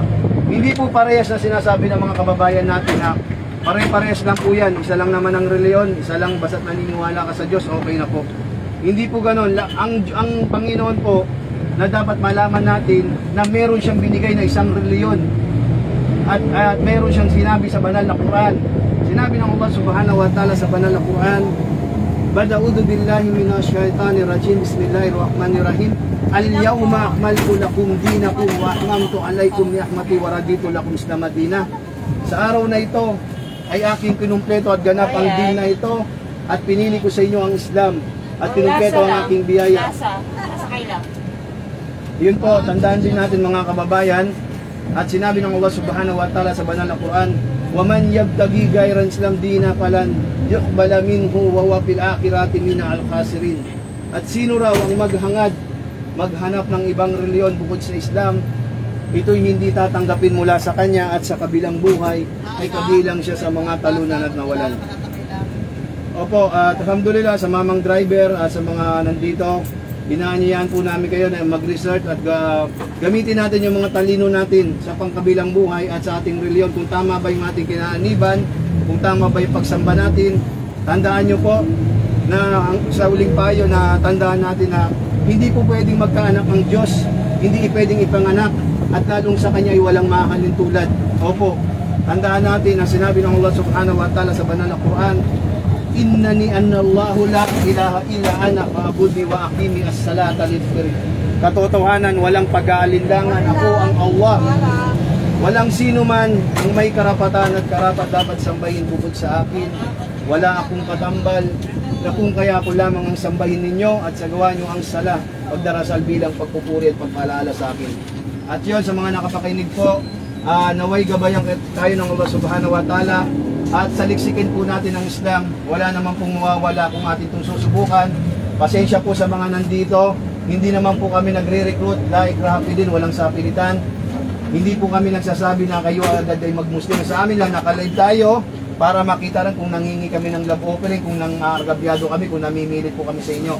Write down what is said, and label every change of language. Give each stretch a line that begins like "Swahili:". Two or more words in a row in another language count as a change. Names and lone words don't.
Filipino: Hindi po parehas na sinasabi ng mga kababayan natin na pare-parehas lang po yan, isa lang naman ang reliyon, isa lang basta't naniniwala ka sa Diyos, okay na po. Hindi po ganon. Ang Panginoon po, na dapat malaman natin na meron siyang binigay na isang reliyon at meron siyang sinabi sa banal na Quran. Sinabi ng Allah
Arabic: سبحانه وتعالى
Filipino: sa banal na Quran,
Arabic: بعد أعوذ بالله من الشيطان الرجيم بسم الله الرحمن الرحيم اليوم أكملت لكم دينكم وأتممت عليكم نعمتي ورضيت لكم الإسلام دينا.
Filipino: Sa araw na ito ay aking kinumpleto at ganap ang din na ito, at pinili ko sa inyo ang Islam at kinumpleto ang aking biyaya. Yun po, tandaan din natin mga kababayan. At sinabi ng Allah
Arabic: سبحانه وتعالى
Filipino: sa banal na Quran,
Arabic: وَمَنْ يَبْتَغِي غَيْرَ الْإِسْلَامِ دِينًا فَلَنْ يُقْبَلَ مِنْهُ وَهُوَ فِي الْآخِرَةِ مِنَ الْخَاسِرِينَ.
Filipino: At sino raw ang maghanap ng ibang reliyon bukod sa Islam, ito'y hindi tatanggapin mula sa kanya, at sa kabilang buhay ay kabilang siya sa mga talunan at nawalan. Opo, at alhamdulillah sa mamang driver at sa mga nandito, inaanyayahan po namin kayo na mag-research at gamitin natin yung mga talino natin sa pangkabilang buhay at sa ating reliyon, kung tama ba yung ating kinaaniban, kung tama ba yung pagsamba natin. Tandaan nyo po na sa uling payo na tandaan natin na hindi po pwedeng magkaanak ang Diyos, hindi pwedeng ipanganak, at lalong sa Kanya ay walang mahalin tulad. Opo, tandaan natin na sinabi ng Allah
Arabic: سبحانه وتعالى
Filipino: sa banal na Quran,
Arabic: إنني أنا الله لا إله إلا أنا فاعبدني وأقم الصلاة لذكري.
Filipino: Katotohanan, walang pag-aalinlangan, ako ang Allah. Walang sino man ang may karapatan at karapat dapat sambahin bukod sa akin. Wala akong katambal, na kung kaya ako lamang ang sambahin ninyo at sagawa nyo ang sala, pagdarasal bilang pagpupuri at pagpalaala sa akin. At yun, sa mga nakapakinig po, naway gabayan tayo ng Allah
Arabic: سبحانه وتعالى
Filipino: at saliksikin po natin ang Islam. Wala naman pong mawawala kung atin itong susubukan. Pasensya po sa mga nandito. Hindi naman po kami nagre-recruit like Rafi din, walang sapilitan. Hindi po kami nagsasabi na kayo agad ay mag-Muslim. Sa amin lang, naka-live tayo para makita rin kung nangingi kami ng
English: love offering,
Filipino: kung nangargabyado kami, kung namimilit po kami sa inyo.